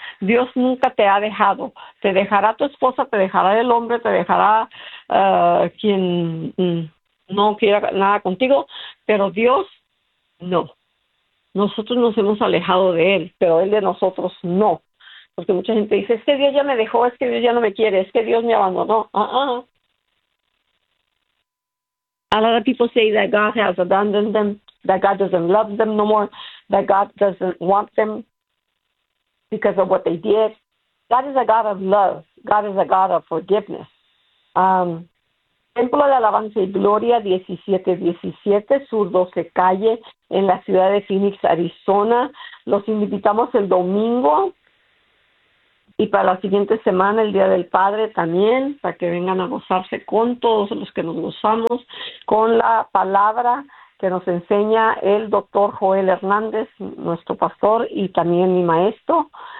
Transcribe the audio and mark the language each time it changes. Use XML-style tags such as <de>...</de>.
<es>Dios nunca te ha dejado. Te dejará tu esposa, te dejará el hombre, te dejará quien no quiera nada contigo, pero Dios no. Nosotros nos hemos alejado de él, pero él de nosotros no. Porque mucha gente dice, es que Dios ya me dejó, es que Dios ya no me quiere, es que Dios me abandonó.</es> <en>A lot of people say that God has abandoned them, that God doesn't love them no more, that God doesn't want them because of what they did. God is a God of love. God is a God of forgiveness.</en> <es>Templo de Alabanza y Gloria, 1717 Sur 12 Calle, en la ciudad de Phoenix, Arizona. Los invitamos el domingo Y para la siguiente semana, el Día del Padre también, para que vengan a gozarse con todos los que nos gozamos, con la palabra que nos enseña el doctor Joel Hernández, nuestro pastor y también mi maestro.</es>